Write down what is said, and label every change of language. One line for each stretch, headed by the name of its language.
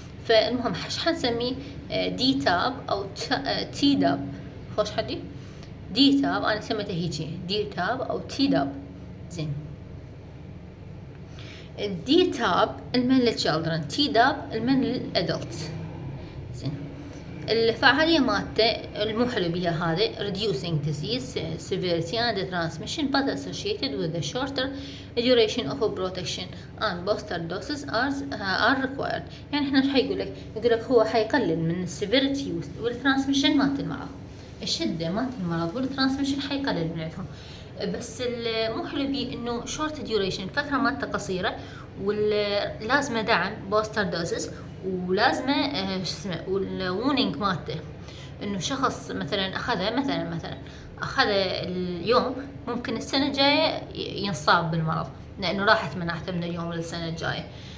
Arabic: فالمهم ايش حنسميه دي تاب او تي داب. خوش حدي دي تاب، انا سميته هيجي دي تاب او تي داب. زين الدي تاب المن للchildren، تي داب المن للادلتس. زين الفعالية مالته المو حلو بيها هذا
English: reducing disease severity and transmission but associated with a shorter duration of protection and booster doses are required.
Arabic: يعني احنا ايش حيقول لك هو حيقلل من السيفيريتي والترانسميشن مالت المرض، الشدة مالت المرض والترانسميشن حيقلل من عندهم. بس مو حلو بيه انه شورت ديوريشن، الفتره مالته قصيره، ولازمه دعم بوستر دوزز، ولازمه شو اسمه، والوونينج مالته انه شخص مثلا اخذه مثلا اخذه اليوم ممكن السنه الجايه ينصاب بالمرض، لانه راحت مناعته من اليوم للسنه الجايه.